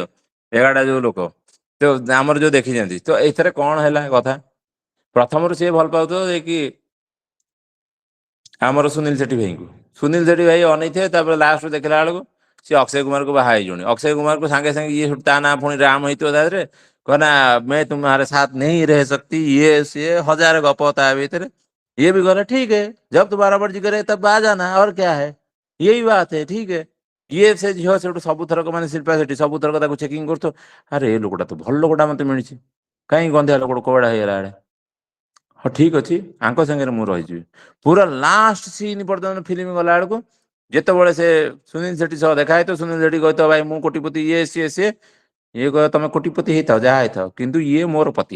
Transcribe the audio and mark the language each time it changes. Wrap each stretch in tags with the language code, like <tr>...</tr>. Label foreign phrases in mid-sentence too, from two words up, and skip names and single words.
<or>ଏଗାରଟା ଯୋଉ ଲୋକ ତ ଆମର ଯୋଉ ଦେଖିଛନ୍ତି, ତ ଏଇଥିରେ କଣ ହେଲା କଥା, ପ୍ରଥମରୁ ସିଏ ଭଲ ପାଉଥିବ ଯାଇକି ଆମର ସୁନୀଲ ସେଠୀ ଭାଇଙ୍କୁ, ସୁନୀଲ ସେଠୀ ଭାଇ ଅନେଇଥିବେ, ତାପରେ ଲାଷ୍ଟରୁ ଦେଖିଲା ବେଳକୁ ସିଏ ଅକ୍ଷୟ କୁମାରକୁ ବାହା ହେଇଯିବଣି। ଅକ୍ଷୟ କୁମାରକୁ ସାଙ୍ଗେ ସାଙ୍ଗେ ଇଏ ତା ନାଁ ପୁଣି ରାମ ହେଇଥିବ ତା ଦେହରେ, କହନା</or> <hi>मैं तुम्हारे साथ नहीं रह सकती,</hi> <or>ଇଏ ସିଏ ହଜାର ଗପ ତା ଭିତରେ।</or> <hi>ये भी गलत ठीक है, जब तुम्हारा मर्जी करे तब आ जाना और क्या है, यही बात है ठीक है।</hi> <or>ଇଏ ସେ ଝିଅ ସେଠୁ ସବୁଥରକ ମାନେ ଶିଳ୍ପା ସେଠୀ ସବୁଥରକ ତାକୁ ଚେକିଂ କରୁଥିବ, ଆରେ ଏ ଲୋକଟା ତ ଭଲ ଲୋକଟା ମତେ ମିଳିଛି, କାହିଁ ଗନ୍ଧିଆ ଲୋକ କୋଉଡା ହେଇଗଲା ବେଳେ। ହଁ ଠିକ ଅଛି ଆଙ୍କ ସାଙ୍ଗରେ ମୁଁ ରହିଯିବି। ପୁରା ଲାଷ୍ଟ ସିନ୍ ପର୍ଯ୍ୟନ୍ତ ଫିଲ୍ମ ଗଲା ବେଳକୁ ଯେତେବେଳେ ସେ ସୁନୀଲ ସେଠୀ ସହ ଦେଖା ହେଇଥିବ, ସୁନୀଲ ସେଠୀ କହିଥିବ ଭାଇ ମୁଁ କୋଟିପତି ଇଏ ସିଏ ସିଏ, ଇଏ କହିବ ତମେ କୋଟିପତି ହେଇଥାଅ ଯାହା ହେଇଥାଅ କିନ୍ତୁ ଇଏ ମୋର ପତି।</or>